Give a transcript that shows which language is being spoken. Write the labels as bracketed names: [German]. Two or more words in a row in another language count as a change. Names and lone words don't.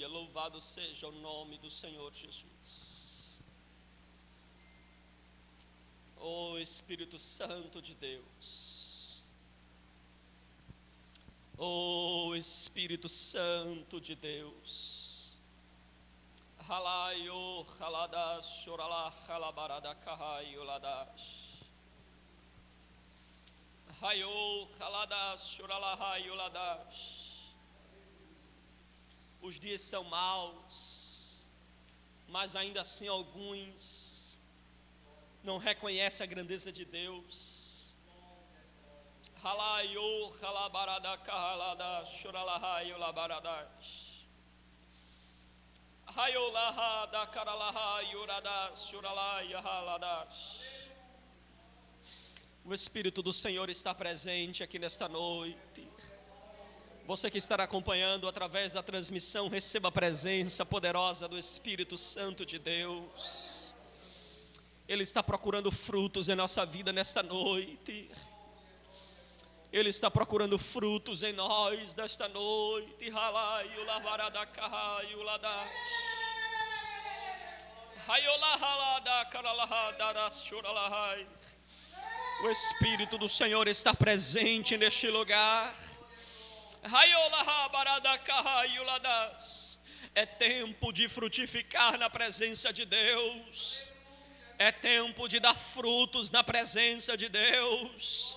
[Portuguese] Louvado seja o nome do Senhor Jesus. Oh, Espírito Santo de Deus. Oh, Espírito Santo de Deus. Halaio, haladash, orala, halabaradakaio, ladash. Haio, haladash, orala, haio, ladash. Os dias são maus, mas ainda assim alguns não reconhecem a grandeza de Deus. Halaio, halabarada, kahalada, shuralahaio, labaradash. Haio, lahada, karalahaio, radash, shuralaia, haladash. O Espírito do Senhor está presente aqui nesta noite. Você que estará acompanhando através da transmissão, receba a presença poderosa do Espírito Santo de Deus. Ele está procurando frutos em nossa vida nesta noite. Ele está procurando frutos em nós nesta noite. Halaio, lavarada, carraio, ladash. Haiolahalada, karalahada, shuralahai. O Espírito do Senhor está presente neste lugar. É tempo de frutificar na presença de Deus. É tempo de dar frutos na presença de Deus.